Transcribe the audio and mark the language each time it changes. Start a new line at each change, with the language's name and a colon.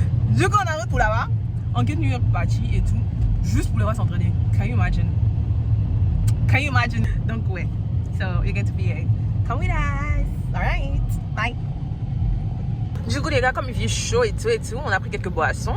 French: Du coup on est en route pour là-bas, en New York Party et tout, juste pour les voir s'entraîner.
English: Can you imagine?
French: Donc ouais,
English: so you're going to PA. Come with us. Alright. Bye.
French: Du coup les gars, comme il fait chaud et tout, on a pris quelques boissons.